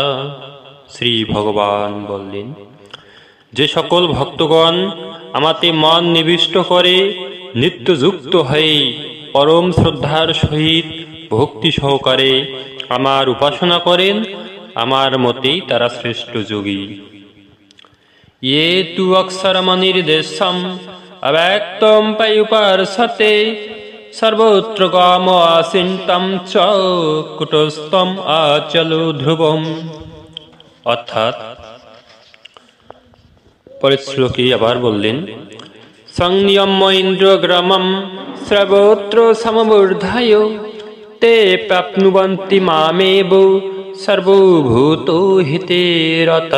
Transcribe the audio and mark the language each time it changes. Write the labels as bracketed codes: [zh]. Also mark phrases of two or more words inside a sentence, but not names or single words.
[bn] শ্রী ভগবান বললেন, যে সকল ভক্তগণ আমাতে মন নিবিষ্ট করে নিত্যযুক্ত হয়ে পরম শ্রদ্ধার সহিত ভক্তি সহকারে আমার উপাসনা করেন, আমার মতেই তারা শ্রেষ্ঠ যোগী। [sa] ये तु अक्षरमनिर्देशम् अव्यक्तं पर्युपासते सर्वत्र कामवासिन्तं च कुटस्थम् आचलो ध्रुवम्। [bn] অর্থাৎ পরের শ্লোকে আবার বললেন, [sa] সংযম্য ইন্দ্রগ্রামম সর্বত্র সমবর্ধায় তে প্রাপ্নুবন্তি মামেব সর্বভূত হিতে রতা।